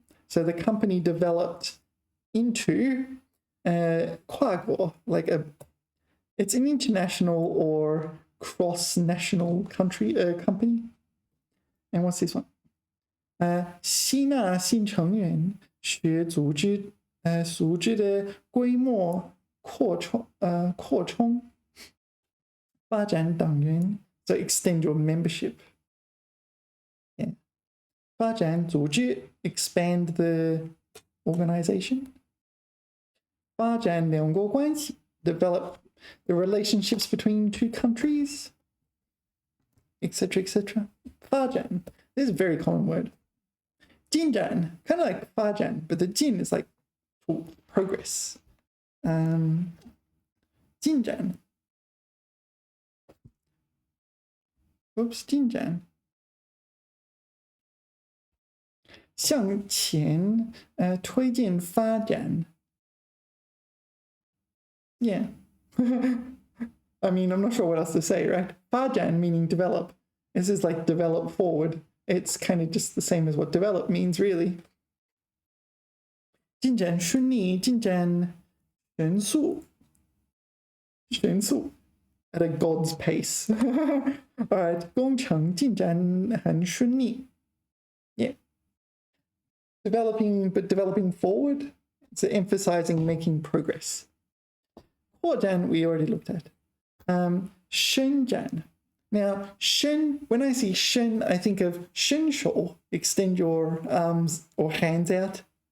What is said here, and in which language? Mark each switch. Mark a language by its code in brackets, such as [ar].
[en] So the company developed into 跨国, like it's an international or cross-national company. And what's this one? [zh] 吸纳新成员，使组织的规模扩充，发展党员 ， [en] so extend your membership. Yeah. [zh] 发展组织 [en] expand the organization. [zh] 发展两国关系 [en] develop the relationships between two countries, etc., etc. 发展 this is a very common word. 进展 kind of like 发展 but the 进 is like progress. [zh] 进展 oops 进展向前推进发展 Yeah. [en] I mean, I'm not sure what else to say, right? 发展 meaning develop. This is like develop forward. It's kind of just the same as what develop means, really. [zh] 进展顺利，进展神速 [en] at a god's pace. [zh] All right, 工程进展很顺利 Yeah. [en] Developing forward. It's emphasizing making progress. 扩展 we already looked at. 伸展 Now, 伸 when I see 伸 I think of 伸手 extend your arms or hands out.